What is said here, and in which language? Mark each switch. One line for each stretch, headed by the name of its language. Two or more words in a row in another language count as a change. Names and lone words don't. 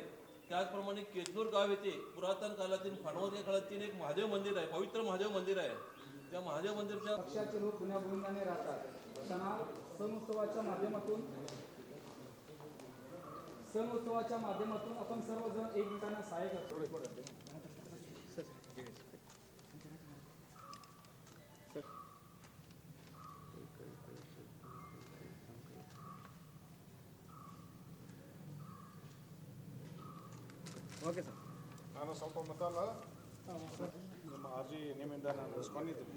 Marathi: त्याचप्रमाणे केजूर गाव येथे पुरातन काळातील खानवती काळातील एक महादेव मंदिर आहे, पवित्र महादेव मंदिर आहे. त्या महादेव मंदिरच्या पक्षाचे लोक गुण्यागोविंदाने राहतात. सण उत्सवाच्या माध्यमातून आपण सर्वजण एकमेकांना सहाय्य करतो.
English: okay sir.
Kannada: ನಾನು ಸ್ವಲ್ಪ ಮೊದಲ ನಮ್ಮ ಅರ್ಜಿ ನಿಮ್ಮಿಂದ ನಾನು ಇಸ್ಕೊಂಡಿದ್ದೀನಿ.